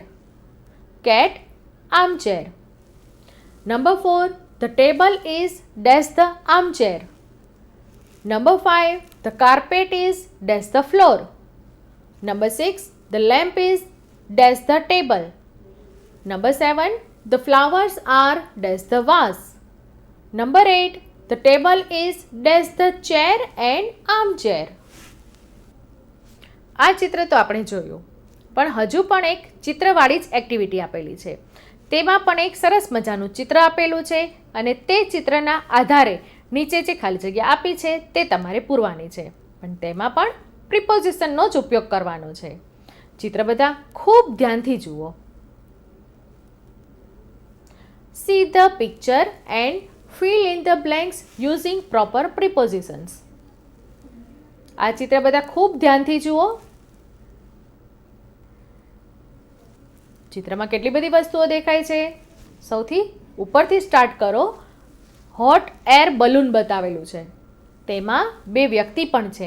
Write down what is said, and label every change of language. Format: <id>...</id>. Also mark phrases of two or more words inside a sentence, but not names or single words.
<en>cat, armchair. number 4, the table is dash the armchair. number 5, the carpet is dash the floor. number 6, the lamp is dash the table. નંબર 7, the flowers are dash the vase. Number 8, the table is dash the chair and armchair.</en> <gu>આ ચિત્ર તો આપણે જોયું, પણ હજુ પણ એક ચિત્રવાળી જ એક્ટિવિટી આપેલી છે. તેમાં પણ એક સરસ મજાનું ચિત્ર આપેલું છે અને તે ચિત્રના આધારે નીચે જે ખાલી જગ્યા આપી છે તે તમારે પૂરવાની છે. પણ તેમાં પણ પ્રિપોઝિશનનો જ ઉપયોગ કરવાનો છે. ચિત્ર બધા ખૂબ ધ્યાનથી જુઓ.</gu> <en>See the picture and fill in the blanks using proper prepositions.</en> <gu>આ ચિત્ર બધા ખૂબ ધ્યાનથી જુઓ. ચિત્રમાં કેટલી બધી વસ્તુઓ દેખાય છે. સૌથી ઉપરથી સ્ટાર્ટ કરો.</gu> <en>hot air balloon</en> <gu>બતાવેલું છે, તેમાં 2 વ્યક્તિ પણ છે.</gu>